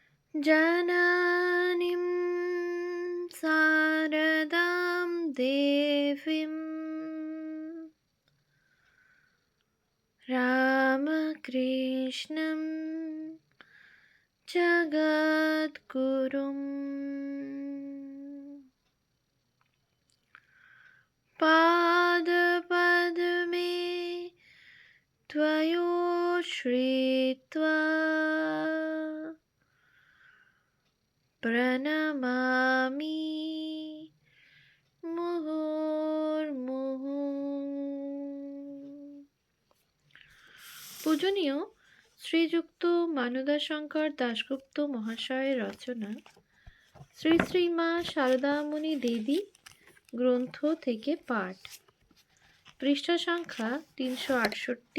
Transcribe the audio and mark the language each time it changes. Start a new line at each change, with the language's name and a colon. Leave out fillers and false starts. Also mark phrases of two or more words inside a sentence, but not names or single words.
Sanskrit: जननीं शारदां देवीं रामकृष्णं जगद्गुरुं पादपद्मे त्वयोश्रित्वा प्रणमामि মুহুর্মুহু।
Bangla: পূজনীয় শ্রীযুক্ত মানদাশঙ্কর দাশগুপ্ত মহাশয়ের রচনা শ্রী শ্রী মা শারদামণি দেবী গ্রন্থ থেকে পাঠ, পৃষ্ঠা সংখ্যা 368।